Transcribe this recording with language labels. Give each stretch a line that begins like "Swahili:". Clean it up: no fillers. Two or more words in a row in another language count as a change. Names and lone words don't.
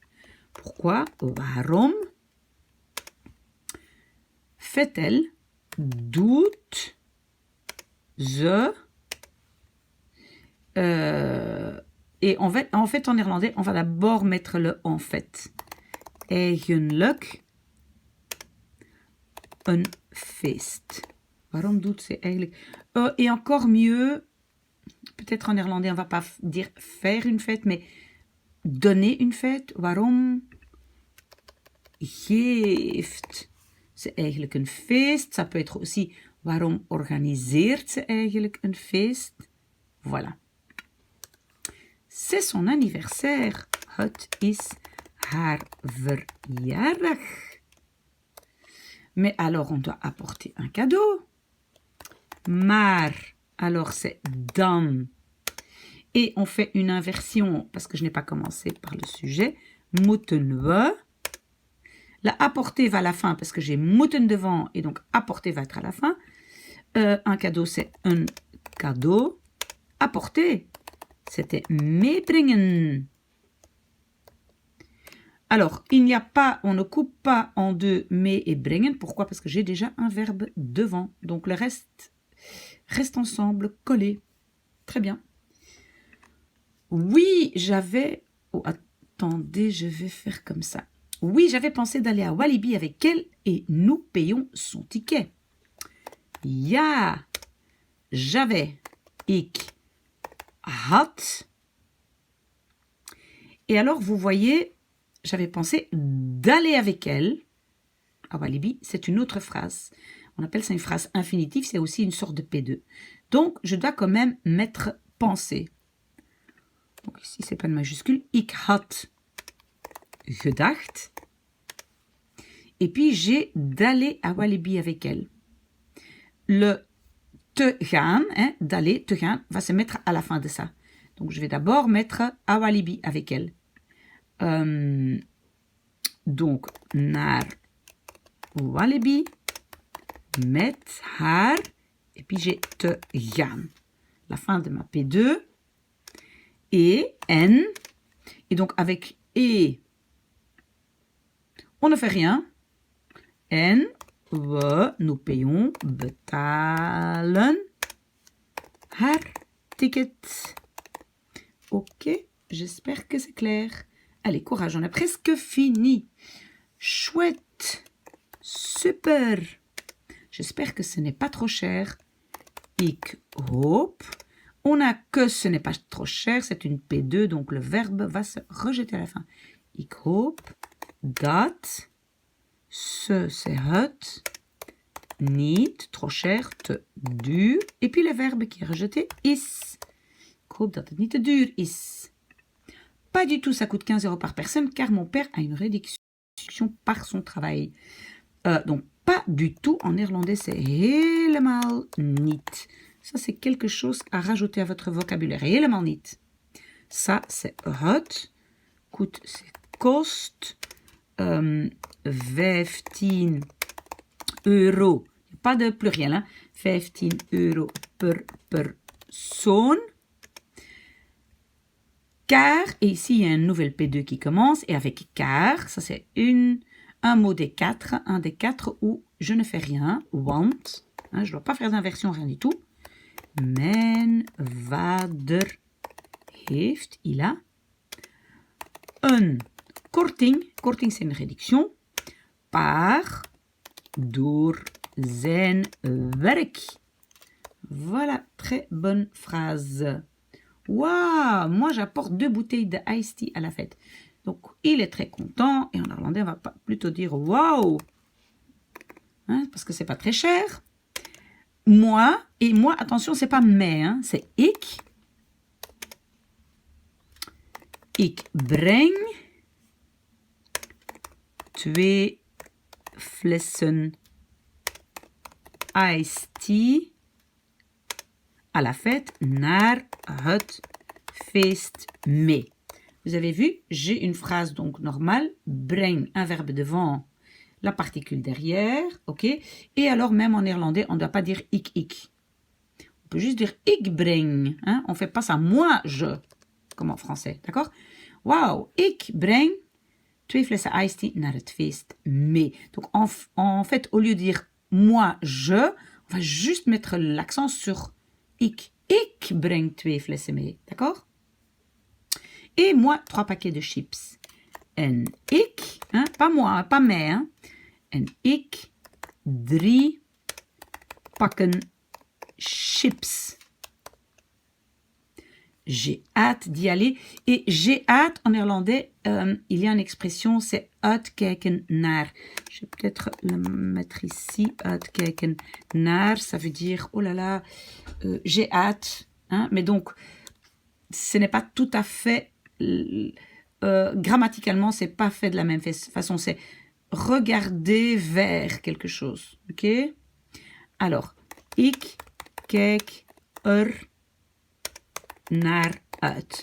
French: Pourquoi? Waarom fait-elle?
Dutch: Doet ze?
French: Et en fait, en néerlandais, on va d'abord mettre le en fait.
Dutch: Eigenlijk een feest. Waarom doet ze eigenlijk?
French: Et encore mieux, peut-être en néerlandais, on va pas dire faire une fête, mais donner une fête.
Dutch: Waarom geeft ze eigenlijk een feest?
French: Ça peut être aussi,
Dutch: waarom organiseert ze eigenlijk een feest?
French: Voilà. C'est son anniversaire.
Dutch: Het is haar verjaardag.
French: Mais alors, on doit apporter un cadeau. Maar, alors c'est dan. Et on fait une inversion, parce que je n'ai pas commencé par le sujet.
Dutch: Moeten we.
French: La apporter va à la fin, parce que j'ai moeten devant, et donc apporter va être à la fin. Un cadeau, c'est un cadeau. Apporter, c'était meebrengen. Alors, il n'y a pas, on ne coupe pas en deux mee et brengen. Pourquoi? Parce que j'ai déjà un verbe devant. Donc, le reste reste ensemble, collé. Très bien. Oui, j'avais... Oh, attendez, je vais faire comme ça. Oui, j'avais pensé d'aller à Walibi avec elle et nous payons son ticket. Ja, j'avais.
Dutch: Ik had.
French: Et alors, vous voyez... J'avais pensé d'aller avec elle à Walibi. C'est une autre phrase. On appelle ça une phrase infinitive. C'est aussi une sorte de P2. Donc, je dois quand même mettre penser. Donc, ici, c'est pas de majuscule.
Dutch: Ik had gedacht.
French: Et puis, j'ai d'aller à Walibi avec elle. Le
Dutch: te gaan,
French: d'aller,
Dutch: te gaan,
French: va se mettre à la fin de ça. Donc, je vais d'abord mettre à Walibi avec elle. Donc,
Dutch: naar Walibi met haar,
French: et puis j'ai
Dutch: te gaan.
French: La fin de ma P2. Et, en. Et donc, avec et, on ne fait rien.
Dutch: En, we,
French: nous payons,
Dutch: betalen, haar ticket.
French: Ok, j'espère que c'est clair. Allez, courage, on a presque fini. Chouette. Super. J'espère que ce n'est pas trop cher.
Dutch: Ik hoop.
French: On a que ce n'est pas trop cher. C'est une P2, donc le verbe va se rejeter à la fin.
Dutch: Ik hoop dat
French: ce, c'est
Dutch: het, niet,
French: trop cher,
Dutch: te duur.
French: Et puis le verbe qui est rejeté,
Dutch: is. Ik hoop dat het niet te duur is.
French: Pas du tout, ça coûte 15 € par personne, car mon père a une réduction par son travail. Donc, pas du tout, en néerlandais, c'est
Dutch: helemaal niet.
French: Ça, c'est quelque chose à rajouter à votre vocabulaire.
Dutch: Helemaal niet.
French: Ça, c'est het. Coûte, c'est kost. 15 €. Pas de pluriel, hein. 15 €
Dutch: per persoon.
French: Car, et ici il y a une nouvelle P2 qui commence, et avec car, ça c'est un mot des quatre, un des quatre où je ne fais rien, want, hein, je ne dois pas faire d'inversion, rien du tout.
Dutch: Mijn vader heeft,
French: il a,
Dutch: een korting, korting
French: c'est une réduction, par,
Dutch: door zijn werk.
French: Voilà, très bonne phrase. Waouh, moi j'apporte 2 bouteilles de
English: iced tea
French: à la fête. Donc il est très content et en néerlandais on va plutôt dire waouh, hein, parce que c'est pas très cher. Moi, et moi attention c'est pas mais, hein, c'est ik.
Dutch: Ik breng 2 flessen
English: iced tea
French: à la fête
Dutch: naar het feest mee.
French: Vous avez vu, j'ai une phrase donc normale, breng, un verbe devant, la particule derrière, ok? Et alors même en néerlandais, on ne doit pas dire ik. On peut juste dire
Dutch: ik breng,
French: hein? On ne fait pas ça, moi je, comme en français, d'accord?
Dutch: Wauw, ik breng 2 flessen
English: iced tea
Dutch: naar het feest mee.
French: Donc en fait, au lieu de dire moi je, on va juste mettre l'accent sur ik.
Dutch: Ik breng 2 flessen mee,
French: d'accord? Et moi, 3 paquets de chips.
Dutch: En ik,
French: hein, pas moi, pas mij, hein.
Dutch: En ik 3 pakken chips.
French: J'ai hâte d'y aller. Et j'ai hâte, en néerlandais, il y a une expression, c'est
Dutch: uitkijken naar.
French: Je vais peut-être le mettre ici.
Dutch: Uitkijken naar,
French: ça veut dire, oh là là, j'ai hâte. Hein, mais donc, ce n'est pas tout à fait... grammaticalement, c'est pas fait de la même façon. C'est regarder vers quelque chose. Ok? Alors,
Dutch: ik kijk naar uit.